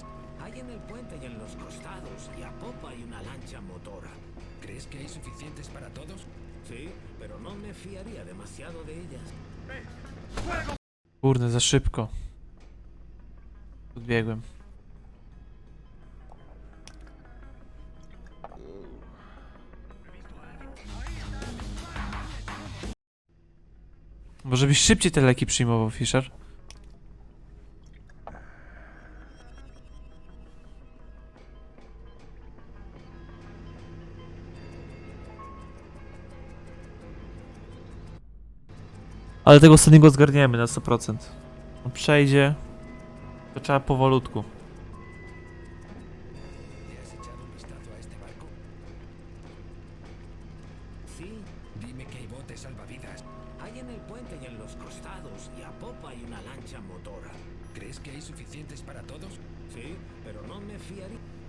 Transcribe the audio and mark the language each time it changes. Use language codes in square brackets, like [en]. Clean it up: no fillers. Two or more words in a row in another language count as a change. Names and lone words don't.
[es] Hay en el puente y en los costados, y a popa hay una lancha motora. ¿Crees que hay suficientes para todos? Sí, pero no me fiaría demasiado de ellas. [pl] Kurde, za szybko. Odbiegłem. Może byś szybciej te leki przyjmował, Fisher? Ale tego ostatniego zgarniemy na 100%. On przejdzie. To trzeba powolutku. [es] Sí, dime que hay botes salvavidas. Hay en el puente y en los costados, y a popa hay una lancha motora. ¿Crees que hay suficientes para todos? Sí, pero no me fiaría.